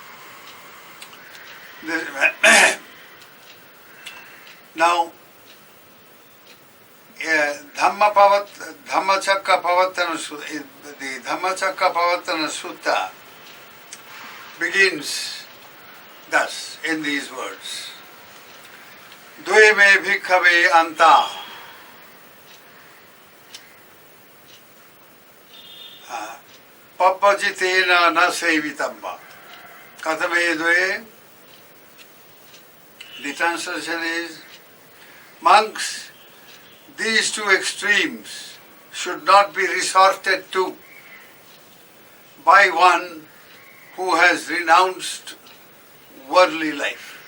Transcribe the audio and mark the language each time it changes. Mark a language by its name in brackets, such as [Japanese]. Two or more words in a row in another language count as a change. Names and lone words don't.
[English] Now, Dhammacakka Pavattana Sutta begins thus, in these words. [Pali] Dve me bhikkhave anta pappajitena na sevitamma. Katame dve. [English] The translation is, monks, these two extremes should not be resorted to by one who has renounced worldly life.